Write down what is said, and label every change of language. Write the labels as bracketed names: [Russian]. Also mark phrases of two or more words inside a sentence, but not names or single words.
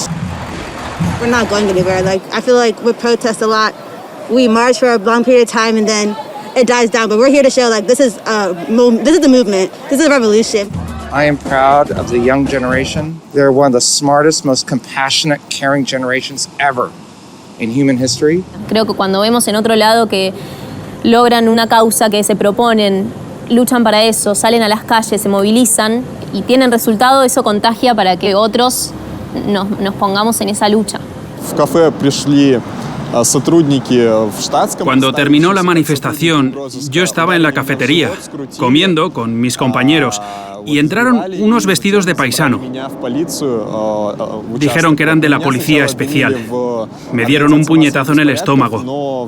[English] We're not going anywhere. I feel like we protest a lot. We march for a long period of time and then it dies down. But we're here to show this is the movement. This is a revolution. I am proud of the young generation. They're one of the smartest, most compassionate, caring generations ever in human history. [Spanish] Creo que cuando vemos en otro lado que logran una causa que se proponen, luchan para eso, salen a las calles, se movilizan y tienen resultado, eso contagia para que otros nos pongamos en esa lucha. [Russian] В кафе пришли [Spanish] Cuando terminó la manifestación, yo estaba en la cafetería, comiendo con mis compañeros, y entraron unos vestidos de paisano. Dijeron que eran de la policía especial. Me dieron un puñetazo en el estómago.